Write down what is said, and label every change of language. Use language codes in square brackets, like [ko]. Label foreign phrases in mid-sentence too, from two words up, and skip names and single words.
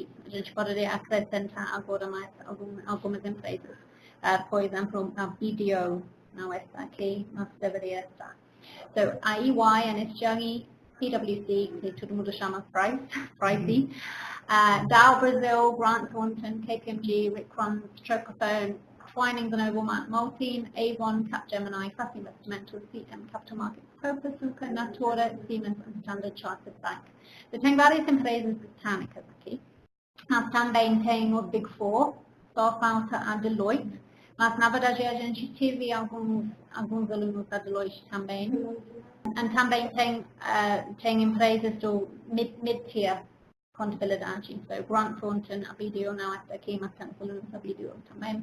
[pt] A gente poderia acrescentar agora mais algumas empresas. Por exemplo, a BDO não está aqui, mas deveria estar. Então, a EY, NSG, PwC, que todo mundo chama Price, Dow Brasil, Grant Thornton, KPMG, Rick Crum, Strokephone, Twinings and Overmark Maltine, Avon, Capgemini, Fast Investimental, CM, Capital Markets, Purpose, Suca, Natura, Siemens and Standard Chartered Bank. So tem várias empresas britânicas aqui. Nós também temos Big Four, só falta a Deloitte, mas na verdade a gente teve alguns alunos da Deloitte também. E também tem empresas do mid-tier contabilidade, so Grant Thornton, a BDO não está aqui, mas temos alunos da BDO também.